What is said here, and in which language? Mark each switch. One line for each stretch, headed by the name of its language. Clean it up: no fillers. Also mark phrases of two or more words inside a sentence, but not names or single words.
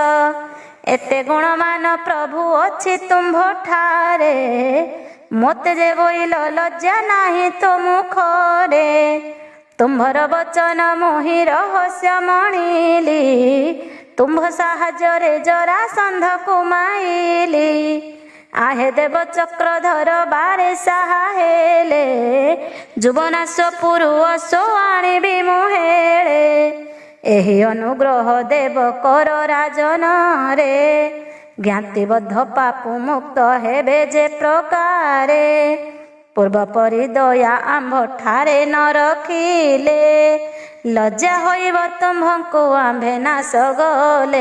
Odia: ଏତେ ଗୁଣମାନ ପ୍ରଭୁ ଅଛି ତୁମ୍ଭ ଠାରେ, ମୋତେ ଯେ ବୋଇଲ ଲଜ୍ଜା ନାହିଁ ତୋ ମୁଖରେ। ତୁମ୍ଭର ବଚନ ମୋହି ରହସ୍ୟ ମଣିଲି, ତୁମ୍ଭ ସାହାଯ୍ୟରେ ଜରାସନ୍ଧକୁ ମାଇଲି। ଆହେ ଦେବ ଚକ୍ରଧର ବାରେ ସାହା ହେଲେ ଯୁବନାଶ ପୁରୁଷ आଣିବି ମୁଁ ହେଳେ। ଏହି ଅନୁଗ୍ରହ ଦେବ କର ରାଜନରେ, ଜ୍ଞାତିବଦ୍ଧ ପାପୁ ମୁକ୍ତ ହେବେ ଯେ ପ୍ରକାରେ। ପୂର୍ବ ପରି ଦୟା ଆମ୍ଭ ଠାରେ ନ ରଖିଲେ, ଲଜ୍ଜା ହୋଇବ ତୁମ୍ଭଙ୍କୁ ଆମ୍ଭେ ନାଶ ଗଲେ।